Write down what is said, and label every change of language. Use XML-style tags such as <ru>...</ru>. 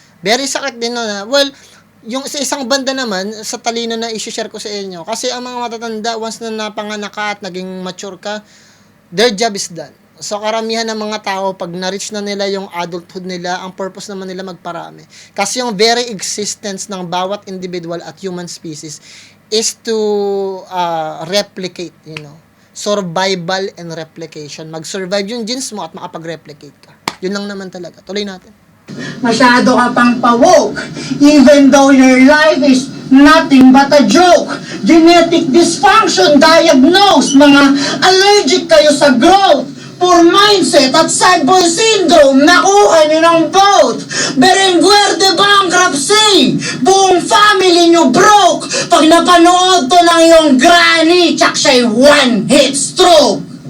<tl>Very sakit din no na, well, yung sa isang banda naman, sa talino na i-share ko sa inyo, kasi ang mga matatanda, once na napanganak ka at naging mature ka,</tl> <en>their job is done.</en> <tl>So, karamihan ng mga tao, pag na-reach na nila yung adulthood nila, ang purpose naman nila magparami.</tl> <en>Kasi yung very existence ng bawat individual at human species is to replicate, survival and replication.</en> <tl>Mag-survive yung genes mo at makapag-replicate ka. Yun lang naman talaga. Tuloy natin. masyado ka pang pa-woke.</tl> <en>Even though your life is nothing but a joke. Genetic dysfunction diagnosed.</en> <tl>Mga allergic kayo sa growth. Poor mindset at sad boy syndrome. Nakuha nyo ng both. Berenguer bankruptcy. Buong family nyo broke. Pag napanood to ng iyong granny, tsak siya'y one hit stroke.</tl>